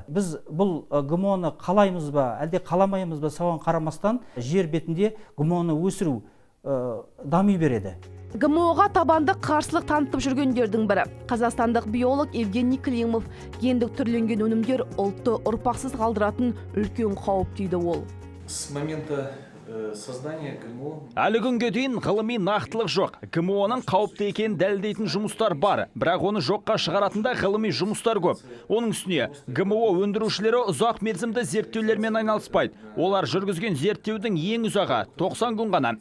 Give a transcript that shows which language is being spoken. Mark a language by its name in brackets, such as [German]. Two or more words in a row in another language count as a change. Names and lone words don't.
[Kazakh] Біз бұл ГМО-ны қалаймыз ба, әлде қаламаймыз ба, соған қарамастан жер бетінде ГМО-ны өсіру дами береді. ГМО-ға табандық қарсылық танытып жүргендердің бірі. Қазақстандық биолог Евгений Климов гендік түрленген өнімдер ұлтты ұрпақсыз қалдыратын үлкен қауіп дейді ол. [Russian] С момента создания ГМО [Kazakh] әлі күнге дейін ғылыми нақтылық жоқ. ГМО-ның қауіпті екенін дәлелдейтін жұмыстар бар, бірақ оны жоққа шығаратында ғылыми жұмыстар көп. Оның үстіне ГМО өндірушілері ұзақ мерзімді зерттеулермен айналыспайды. Олар жүргізген зерттеудің ең ұзағы 90 күн ғана.